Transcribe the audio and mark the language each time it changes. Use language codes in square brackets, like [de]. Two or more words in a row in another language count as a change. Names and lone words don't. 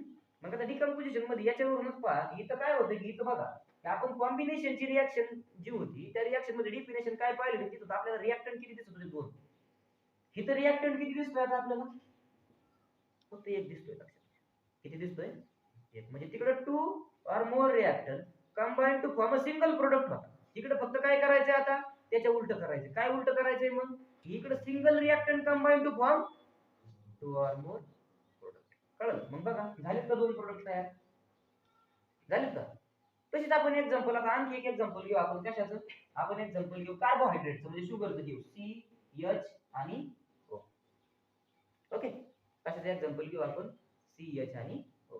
[mr] मग आता डिकम्पोजिशन मध्ये याच्यावरूनच पहा इथं काय होतं की इथं बघा की आपण कॉम्बिनेशनची रिॲक्शन जी होती त्या रिॲक्शन मध्ये डेफिनेशन काय पाहिलं तिथं आपल्याला रिॲक्टंट किती दिसत होते, दोन. इथं रिॲक्टंट किती दिसतोय आता आपल्याला, फक्त एक दिसतोय. लक्षात किती दिसतोय, एक. म्हणजे तिकडे [en] two or more reactor combine to form a single product [mr] होता. इकडे फक्त काय करायचंय आता, त्याच्या उलट करायचं. काय उलट करायचंय, मग इकडे [en] single reactant combine to form two or more product, [mr] कळलं. मग बघा झालेत का दोन प्रोडक्ट तयार, झालेत का. तशीच आपण एक्झाम्पल, आता आणखी एक एक्झाम्पल घेऊ आपण, कशाचं, आपण एक्झाम्पल घेऊ कार्बोहायड्रेटचं, म्हणजे शुगरचं घेऊ, CH आणि O. ओके. कशाचं एक्झाम्पल घेऊ आपण, CH आणि O.